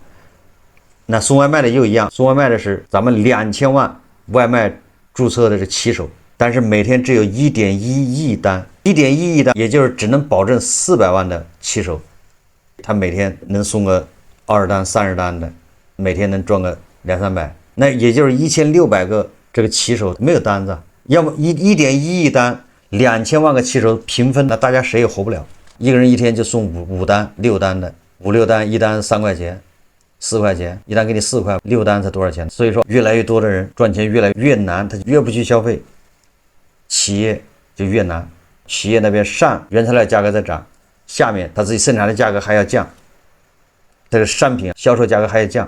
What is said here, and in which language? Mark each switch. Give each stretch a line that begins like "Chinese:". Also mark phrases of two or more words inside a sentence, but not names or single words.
Chinese: 那送外賣的又一樣，送外賣的是咱們2000萬外賣注冊的這騎手，但是每天只有1.1億單，1.1億單，也就是只能保證400萬的騎手，他每天能送個20單、30單的，每天能賺個200-300，那也就是1600個這個骑手沒有單子，要麼1.1億單，2000 萬個骑手平分，那大家谁也活不了。一个人一天就送5单、6单的，5、6单，一单3块錢、4 塊錢，一單給你4塊，6單才多少錢？所以說，越來越多的人賺錢越來越難，他越不去消費，企業就越難。企業那邊上原材料價格在漲，下面他自己生產的價格還要降，這個商品銷售價格還要降。